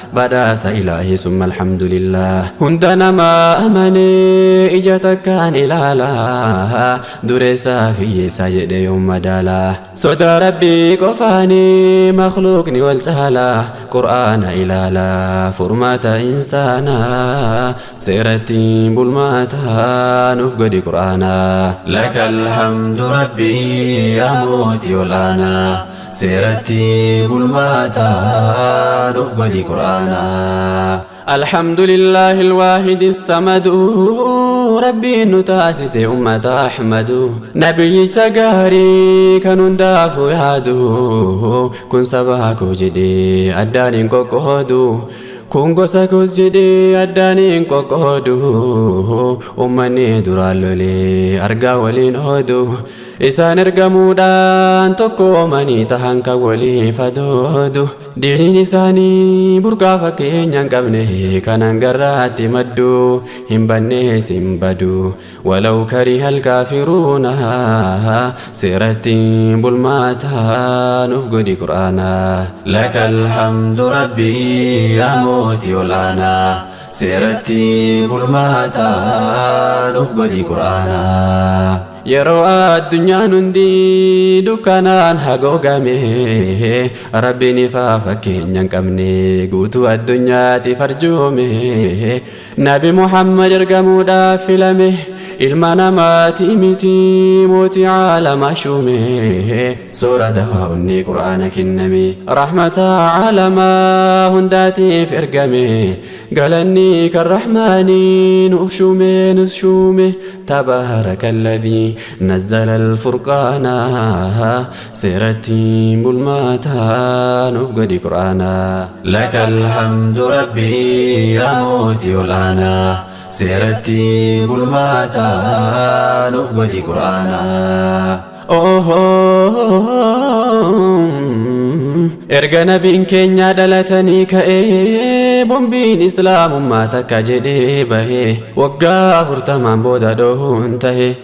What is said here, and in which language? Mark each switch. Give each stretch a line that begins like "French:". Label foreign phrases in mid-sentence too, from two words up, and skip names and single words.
Oromo: Badhaasa Ilaahi summa alhamdulillah, hunda nama amane ija takkaan ilaala, dureessaa fi hiyyeessaa jedhe yoom madaala. Sodaa Rabbii qofaani makhluuqni wal caala, Qur'aana ilaala furmaata insaana, seeratti bulmaataa nuuf godhi Qur'aana.
Arabic: لك الحمد ربي يا موتي والآنا،
Oromo: seeratti bulmaataa nuuf godhi Qur'aana.
Arabic: الحمد لله الواحد الصمد،
Oromo: Rabbiin nu taasise ummata Ahmadu, nabiyyicha gaarii kan hundaaf yaadu. Kun saba koo jedhee addaan hin qoqqoodu, kun gosa koos jedhee addaan hin qoqqoodu. Ummanni duraan lolee argaa waliin oodu, isaan ergamuudhaan tokko oomanii tahan kan waliif adoodu. Diiniin isaanii burqaa fakkeenya hin qabne, kan hangarraatti maddu, hin bannees hin badu.
Arabic: ولو كره الكافرون،
Oromo: seeratti bulmaataa nuuf godhi Qur'aana.
Arabic: لك الحمد ربي يا موتي والآنا،
Oromo: seeratti bulmaataa nuuf godhi Qur'aana. Yeroo addunyaan hundi dukkanaan hagoogame, Rabbiin ifaa fakkeenya hin qabne guutuu addunyaatiif arjoome. Nabi Muhammad ergamuudhaaf filame, ilma namaati miti, mootii caalamaa shuume. Suura dawaa onnee Qur'aana kenname, rahmata caalamaa hundaatiif ergame. Galanni kan Rahmaanii nuuf shuume, nus shuume.
Arabic: تبارك الذي نزل الفرقان.
Oromo: Seeratti bulmaataa nuuf godhi Qur'aana.
Arabic: لك الحمد ربي يا موتي والآن.
Oromo: Seeratti bulmaataa nuuf godhi Qur'aana. Oh, oh, oh, oh. Erga nabiin keenya dhalatanii ka'ee, bombiin islaamummaa takka jedhee bahee, waggaa afurtamaan booda dhohuun tahe.